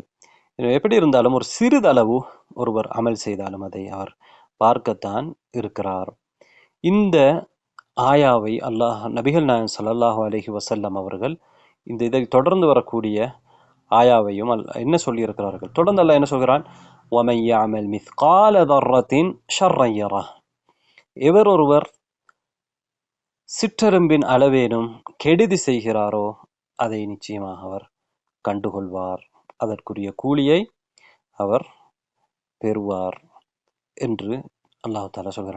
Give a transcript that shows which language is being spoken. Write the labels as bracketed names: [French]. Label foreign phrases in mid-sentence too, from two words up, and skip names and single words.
[Tamil] எப்படி இருந்தாலும் ஒரு சிறிதளவு ஒருவர் அமல் செய்தாலும் அதை அவர் பார்க்கத்தான் இருக்கிறார். இந்த ஆயாவை நபிகள் நாயகம் [Arabic] صلى الله عليه وسلم [Tamil] அவர்கள் இதை தொடர்ந்து வரக்கூடிய ஆயாவையும் என்ன சொல்லி இருக்கிறார்கள்? தொடர்ந்து அல்லாஹ் என்ன சொல்கிறான்? [Arabic] وَمَن يَعْمَلْ مِثْقَالَ ذَرَّةٍ شَرًّا يَرَهُ. [Tamil] எவர் ஒருவர் சிற்றெரும்பின் அளவேனும் கெடுதி செய்கிறாரோ அதை நிச்சயமாக அவர் கண்டுகொள்வார், அதற்குரிய கூலியை அவர் பெறுவார் என்று [Arabic] الله تعالى [Tamil] சொல்கிறார்.